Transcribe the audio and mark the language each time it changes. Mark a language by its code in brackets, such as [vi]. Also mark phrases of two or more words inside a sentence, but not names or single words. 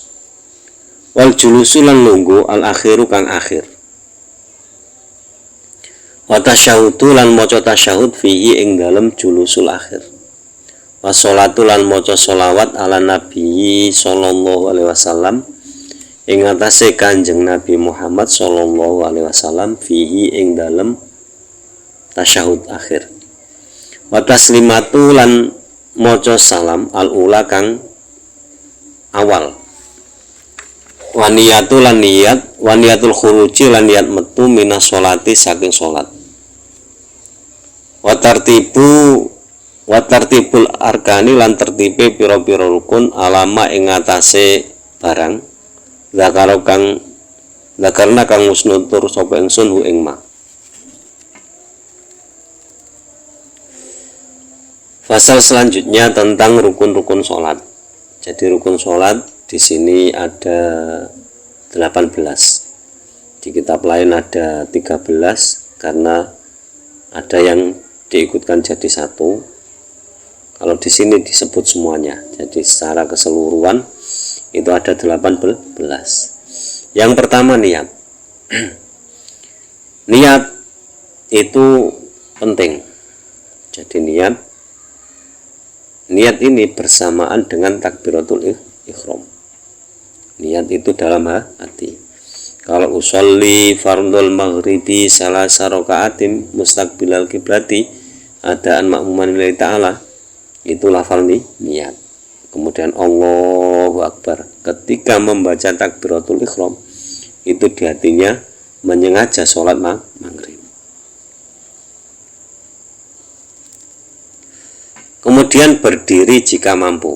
[ar] والجلوس [jv] lan lungguh [ar] الأخير [jv] kang akhir. [ar] والتشهد [jv] lan maca tasyahud fihi ing dalem [ar] الجلوس الأخير. والصلاة [jv] lan maca sholawat [ar] على النبي صلى الله عليه وسلم [jv] ing atase Kanjeng Nabi Muhammad [ar] صلى الله عليه وسلم [jv] fihi ing dalem tasyahud akhir. [ar] والتسليمة [jv] lan maca salam [ar] الأولى [jv] kang awal. Waniyatu lan niyat, [ar] ونية الخروج [jv] lan niat metu [ar] من الصلاة [jv] saking sholat. [ar] وترتيب الأركان [jv] lan tertipe piro-piro rukun alama ing atase barang zakarna kang musnutur sapa ingsun hu ing ma. [id] Fasal selanjutnya tentang rukun-rukun sholat. Jadi rukun sholat di sini ada 18. Di kitab lain ada 13 karena ada yang diikutkan jadi satu. Kalau di sini disebut semuanya. Jadi secara keseluruhan itu ada 18. Yang pertama niat. Niat itu penting. Jadi niat ini bersamaan dengan [ar] تكبيرة الإحرام. [id] Niat itu dalam hati. Kalau [ar] أصلي فرض المغرب ثلاث ركعات مستقبل القبلة أداء مأموما لله تعالى, [id] itu lafal niat. Kemudian [ar] الله أكبر [id] ketika membaca [ar] تكبيرة الإحرام, [id] itu di hatinya menyengaja sholat maghrib. Kemudian berdiri jika mampu.